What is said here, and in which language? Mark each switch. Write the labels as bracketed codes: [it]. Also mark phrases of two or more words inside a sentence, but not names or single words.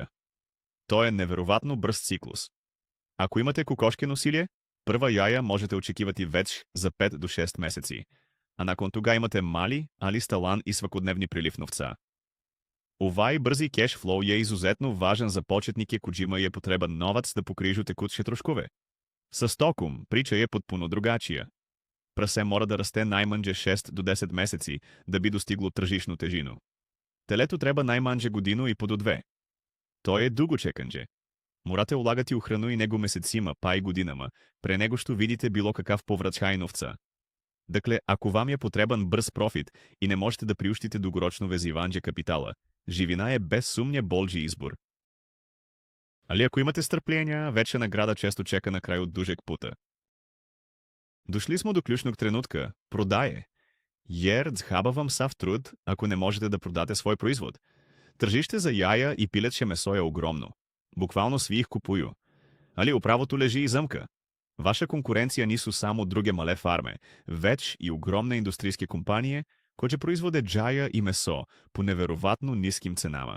[sr] To je neverovatno brz ciklus. Ako imate kokoške nosilje, prva jaja možete očekivati već za 5 do 6 meseci, a nakon toga imate mali, ali stalan i svakodnevni priliv novca. Ovaj brzi [en] cash flow [sr] je izuzetno važan za početnike kojima je potreban novac da pokrižu tekuće troškove. Sa stokom priča je potpuno drugačija. Прасе мора да расте najmanje 6 до 10 месеци да би достигло тржишну тежину. Телето треба najmanje годину и по до 2. То е дуго чеканđe. Morate ulagati u hranu i nego mesecima, pa i godinama, pre nego što vidite bilo kakav povraćaj novca. Dakle, ako vam je potreban brz profit i ne možete da priuštite dugoročno vezivanje kapitala, živina je bez sumnje bolji izbor. Ali ako imate strpljenja, veća nagrada često čeka na kraju dužeg puta. Дошли смо до клjučnog trenutka – prodaje. Jer zhaba vam sav trud, ako ne možete da prodate svoj proizvod. Tržište za jaja i pileće meso je ogromno. Bukvalno svi ih kupuju. Ali u pravotu leži i zamka. Vaša konkurencija nisu samo druge male farme, već i ogromne industrijske kompanije koje proizvode jaja i meso po neverovatno niskim cenama.